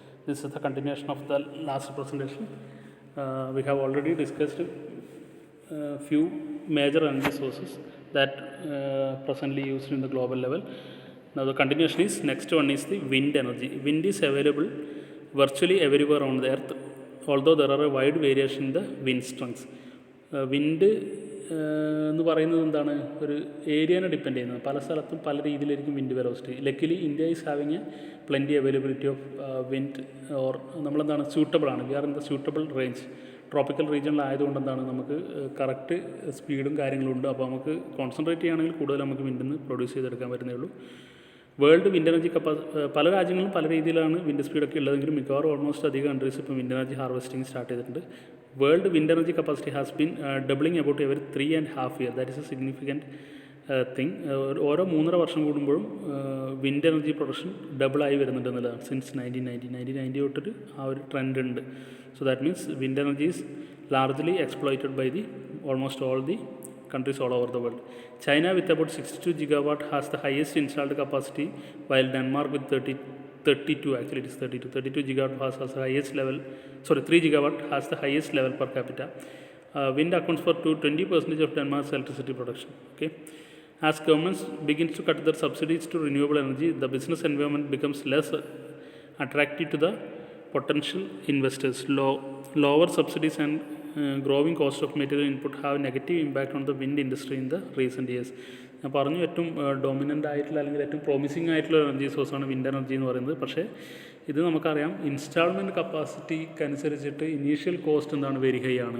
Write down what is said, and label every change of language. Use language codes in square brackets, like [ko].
[en] This is the continuation of the last presentation. We have already discussed few major energy sources that presently used in the global level. Now the continuation is, next one is the wind energy. Wind is available virtually everywhere on the earth, although there are a wide variation in the wind strengths. [ml] Wind എന്ന് പറയുന്നത് എന്താണ്, ഒരു ഏരിയനെ depend ചെയ്യുന്നത്. പല സ്ഥലത്തും പല രീതിയിലായിരിക്കും wind velocity. [en] luckily India is having a plenty availability of wind, [ml] or നമ്മളെന്താണ് സ്യൂട്ടബിൾ ആണ്. [en] We are in the suitable range. [ml] Tropical റീജിയനിലായതുകൊണ്ട് എന്താണ് നമുക്ക് കറക്റ്റ് സ്പീഡും കാര്യങ്ങളും ഉണ്ട്. അപ്പോൾ നമുക്ക് കോൺസെൻട്രേറ്റ് ചെയ്യുകയാണെങ്കിൽ കൂടുതൽ നമുക്ക് വിൻഡിൽ നിന്ന് പ്രൊഡ്യൂസ് ചെയ്തെടുക്കാൻ പറ്റുന്നേ ഉള്ളൂ. വേൾഡ് വിൻഡ് എനർജി പല രാജ്യങ്ങളും പല രീതിയിലാണ് വിൻഡ് സ്പീഡൊക്കെ ഉള്ളതെങ്കിലും മിക്കവാറും ഓൾമോസ്റ്റ് അധികം കൺട്രീസ് ഇപ്പോൾ വിൻഡ് എനർജി ഹാർവെസ്റ്റിംഗ് സ്റ്റാർട്ട് ചെയ്തിട്ടുണ്ട്. [en] World wind energy capacity has been doubling about every 3.5 years. That is a significant thing. [ml] ഓരോ 3.5 വർഷം കൂടുമ്പോഴും വിൻഡ് എനർജി പ്രൊഡക്ഷൻ ഡബിളായി വരുന്നുണ്ട് എന്നുള്ളതാണ്. [en] since 1990 [ml] തൊട്ടിട്ട് ആ ഒരു ട്രെൻഡ് ഉണ്ട്. [en] So that means wind energy is largely exploited by the almost all the countries all over the world. China with about 62 gigawatt has the highest installed capacity, while Denmark with 32 gigawatt has the highest level. 3 gigawatt has the highest level per capita. Wind accounts for 20% of Denmark's electricity production. Okay. As governments begins to cut their subsidies to renewable energy, the business environment becomes less attractive to the potential investors. Lower subsidies and growing cost of material input have negative impact on the wind industry in the recent years. [ml] ഞാൻ പറഞ്ഞു ഏറ്റവും dominant ആയിട്ടുള്ള അല്ലെങ്കിൽ ഏറ്റവും promising ആയിട്ടുള്ള energy സോഴ്സാണ് wind energy എന്ന് പറയുന്നത്. പക്ഷേ ഇത് നമുക്കറിയാം, ഇൻസ്റ്റാൾമെൻറ്റ് കപ്പാസിറ്റിക്ക് അനുസരിച്ചിട്ട് ഇനീഷ്യൽ കോസ്റ്റ് എന്താണ് വെരി ഹൈ ആണ്.